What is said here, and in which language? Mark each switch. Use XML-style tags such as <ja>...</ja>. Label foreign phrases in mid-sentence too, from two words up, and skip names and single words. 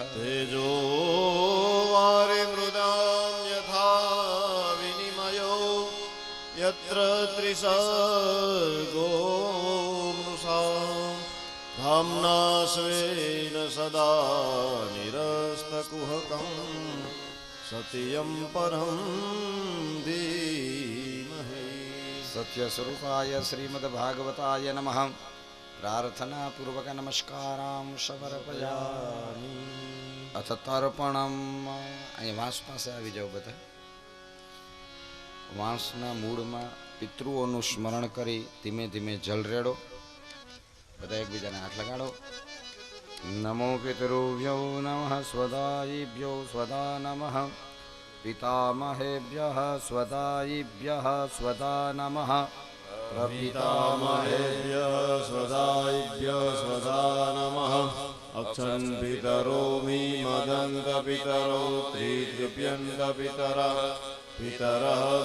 <sa>तेजो वारिमृदां यथा विनिमयो यत्र त्रिसर्गो मृषा धाम्ना स्वेन सदा निरस्तकुहकं सत्यं परं धीमहि। सत्यस्वरूपाय श्रीमद्भागवताय नमः। प्रार्थना पूर्वक नमस्कारां समर्पयामि। अथ तर्पणम।</sa> <gu>અહીં વાંસ પાસે આવી જાઓ બધા। વાંસના મૂળમાં પિતૃઓનું સ્મરણ કરી ધીમે ધીમે જલ રેડો। બધા એકબીજાને હાથ લગાડો।</gu> <sa>नमो पितृभ्यो नमः स्वदायिभ्यो स्वदा नमः पितामहेभ्यः स्वदायिभ्यः स्वदा नमः प्रपितामहेभ्यः स्वदायिभ्यः स्वदा नमः अक्षन् पितरो मी मदन्त पितरो त्रितृप्यन्त पितरः</sa>